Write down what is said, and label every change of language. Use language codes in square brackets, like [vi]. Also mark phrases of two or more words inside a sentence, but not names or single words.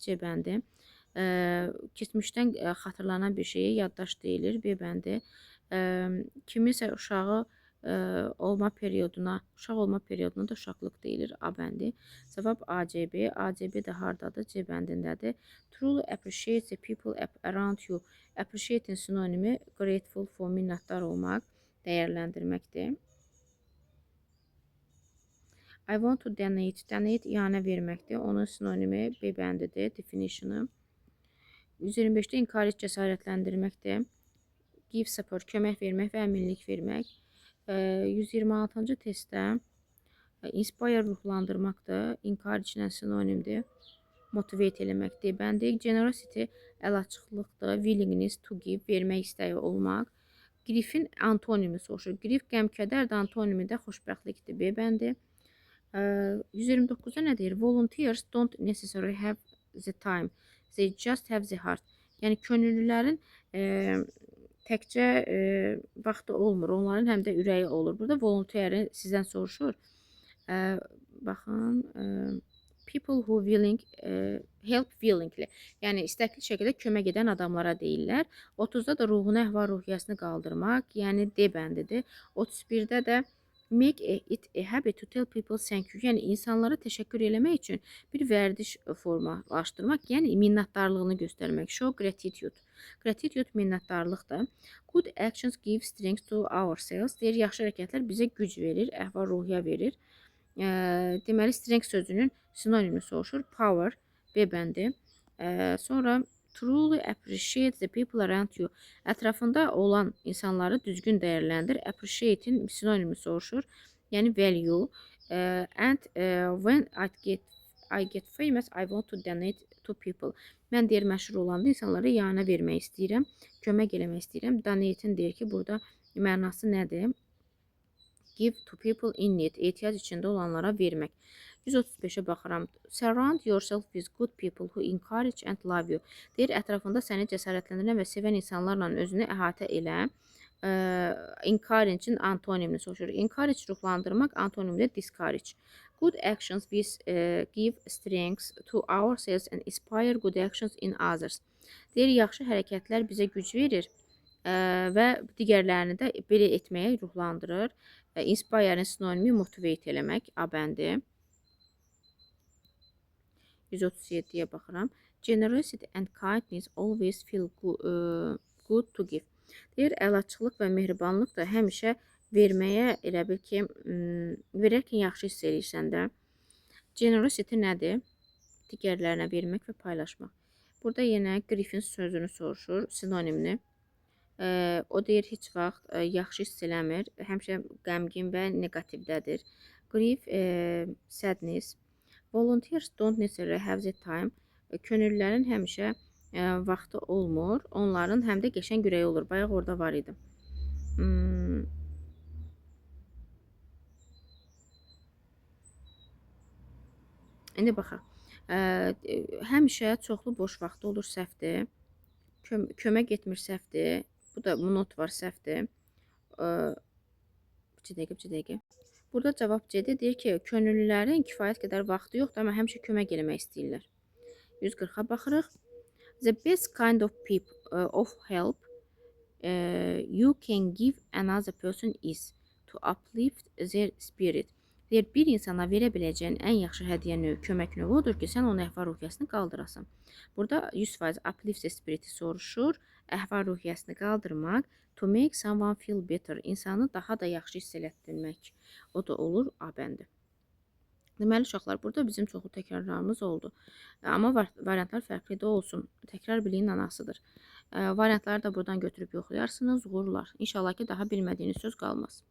[az] C bəndi. Keçmişdən xatırlanan bir şeyə yaddaş deyilir. B bəndi. Kimisə uşaq olma perioduna da uşaqlıq deyilir. A bəndi. Cavab ACB. ACB də hardadır? C bəndindədir. [en] Truly appreciate the people around you. [az] Appreciate-in sinonimi [en] grateful for, [az] minnətdar olmaq, dəyərləndirməkdir. [en] I want to donate. [az] Donate iyanə verməkdir. Onun sinonimi B bəndidir. Definition-ı. 125-də encourage, cəsarətləndirməkdir. [en] Give support, [az] kömək vermək və əminlik vermək. 126-cı testdə inspire, ruhlandırmaqdır. Encourage-lə sinonimdir. motivate eləməkdir. Bəndi generosity əl açıqlıqdır, [en] willingness to give, [az] vermək istəyi olmaq. Griefin antonimi soruşur. Grief qəm-kədərdir, antonimi də xoşbəxtlikdir. B bəndi. 129-da nə deyir? [en] Volunteers don't necessarily have the time. They just have the heart. [az] Yəni könüllülərin təkcə vaxtı olmur, onların həm də ürəyi olur. Burada volunteeri sizdən soruşur. Baxın, [en] people who willing help willingly. [az] Yəni istəkli şəkildə kömək edən adamlara deyirlər. 30-da da ruhunu, əhval-ruhiyyəsini qaldırmaq, yəni D bəndidir. [en] 31-də də make it a habit to tell people thank you. [az] Yəni insanlara təşəkkür eləmək üçün bir vərdiş formalaşdırmaq, yəni minnətdarlığını göstərmək. [en] Show gratitude. Gratitude minnətdarlıqdır. Good actions give strength to ourselves. [az] Deyir, yaxşı hərəkətlər bizə güc verir, əhval-ruhiyyə verir. Deməli, strength sözünün sinonimini soruşur. Power, B bəndi. [en] Sonra truly appreciate the people around you. [az] Ətrafında olan insanları düzgün dəyərləndir. Appreciate'in sinonimini soruşur. Yəni value. [en] And when I get famous, I want to donate to people. [az] Mən deyir, məşhur olanda insanlara yana vermək istəyirəm, kömək eləmək istəyirəm. Donate'in deyir ki, burada mənası nədir? [en] Give to people in need. [az] Ehtiyac içində olanlara vermək. 135-ə baxıram. [en] Surround yourself with good people who encourage and love you. [az] Deyir, ətrafında səni cəsarətləndirən və sevən insanlarla özünü əhatə elə. Encourage-in antonimini soruşur. Encourage ruhlandırmaq, antonimdə discourage. [en] Good actions give strength to ourselves and inspire good actions in others. [az] Deyir, yaxşı hərəkətlər bizə güc verir və digərlərini də belə etməyə ruhlandırır. Inspire-in sinonimi motivate eləmək, A bəndi. 137-yə baxıram. [en] Generosity and kindness always feel good to give. [az] Deyir, əlaçılıq və mehribanlıq da həmişə verməyə elə bil ki, verərkən yaxşı hiss edirsən də. Generosity nədir? Digərlərinə vermək və paylaşmaq. Burada yenə griefin sözünü soruşur, sinonimini. O deyir, heç vaxt yaxşı hiss eləmir, həmişə qəmgin və negativdədir. [en] Grief, sadness. Volunteers don't necessarily have the time. [az] Könüllülərin həmişə vaxtı olmur, onların həm də qəşəng ürəyi olur. Bayaq orada var idi. İndi baxaq. Həmişə çoxlu boş vaxtı olur, səhvdir. Kömək etmir, səhvdir. Bu da not var, səhvdir. Bir dəqiqə. Burada cavab C-dir. Deyir ki, könüllülərin kifayət qədər vaxtı yoxdur, amma həmişə kömək eləmək istəyirlər. 140-a baxırıq. [en] The best kind of help you can give another person is to uplift their spirit. [az] Deyir, bir insana verə biləcəyin ən yaxşı hədiyyə növü, kömək növü odur ki, sən onun əhval-ruhiyyəsini qaldırasan. Burada 100% [en] uplift the spirit [az] soruşur. Əhval-ruhiyyəsini qaldırmaq, [en] to make someone feel better, [az] insanı daha da yaxşı hiss elətdirmək. O da olur A bəndi. Deməli, uşaqlar, burada bizim çoxlu təkrarlarımız oldu. Amma variantlar fərqli də olsun. Təkrar biliyin anasıdır. Variantları da buradan götürüb yoxlayarsınız, uğurlar. İnşallah ki, daha bilmədiyiniz söz qalmaz.